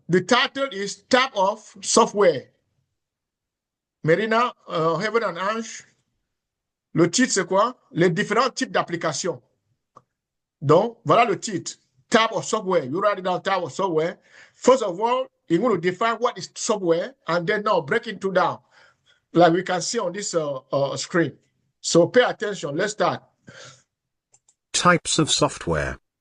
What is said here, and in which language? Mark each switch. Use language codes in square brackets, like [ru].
[en] The title is Type of Software. [fr] Marina, Heaven and Ange, le titre c'est quoi? Les différents types d'applications. Donc, voilà le titre. Type of software. [en] You write it down, type of software. First of all, you're going to define what is software, and then now break it down, like we can see on this screen. So pay attention. Let's start. Types of software.